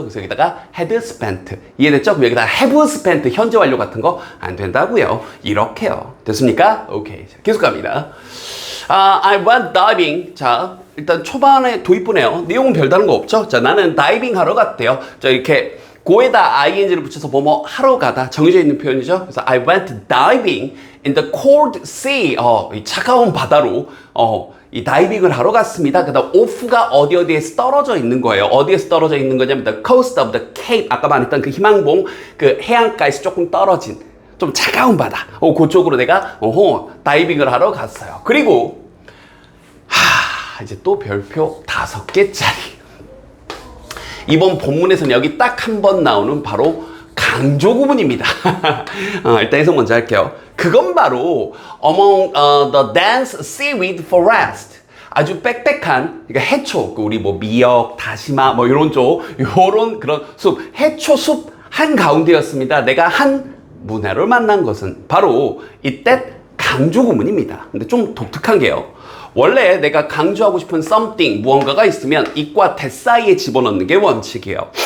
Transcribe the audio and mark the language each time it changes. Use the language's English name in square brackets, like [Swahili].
[Korean] 그래서 여기다가 had spent. 이해됐죠? 그럼 여기다가 have spent 현재 완료 같은 거 안 된다고요. 이렇게요. 됐습니까? 오케이. 자, 계속 갑니다. [English] I went diving. [Korean] 자, 일단 초반에 도입부네요. 내용은 별다른 거 없죠? 자, 나는 다이빙 하러 갔대요. 자, 이렇게 고에다 ing를 붙여서 뭐뭐 하러 가다 정해져 있는 표현이죠. [English] 그래서 I went diving in the cold sea. [Korean] 이 차가운 바다로 이 다이빙을 하러 갔습니다. 그다음 off가 어디에서 떨어져 있는 거예요. 어디에서 떨어져 있는 거냐면 [English] the coast of the cape. [Korean] 아까 말했던 그 희망봉 그 해안가에서 조금 떨어진 좀 차가운 바다. 그쪽으로 내가 다이빙을 하러 갔어요. 그리고 이제 또 별표 5개짜리. 이번 본문에서는 여기 딱 한 번 나오는 바로 강조 구문입니다. 일단 해석 먼저 할게요. 그건 바로 [English] among the dense seaweed forest. [Korean] 아주 빽빽한, 그러니까 해초, 우리 뭐 미역, 다시마, 뭐 이런 쪽, 요런 그런 숲, 해초 숲 한 가운데였습니다. 내가 한 문화를 만난 것은 바로 이때 강조 구문입니다. 근데 좀 독특한 게요. 원래 내가 강조하고 싶은 something, 무언가가 있으면 it과 that 사이에 집어넣는 게 원칙이에요.